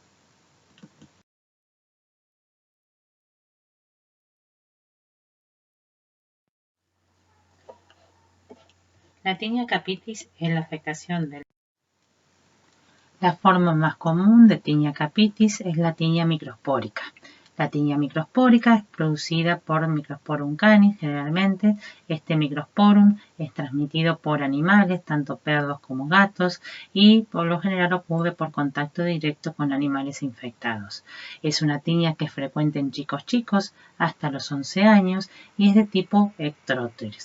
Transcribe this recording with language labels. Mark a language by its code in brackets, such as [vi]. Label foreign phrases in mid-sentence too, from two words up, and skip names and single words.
[es] La tinea capitis es la afectación del... La forma más común de tinea capitis es la tinea microspórica. La tinea microspórica es producida por Microsporum canis generalmente. Este microsporum es transmitido por animales, tanto perros como gatos, y por lo general ocurre por contacto directo con animales infectados. Es una tinea que es frecuente en chicos hasta los 11 años y es de tipo ectróteres.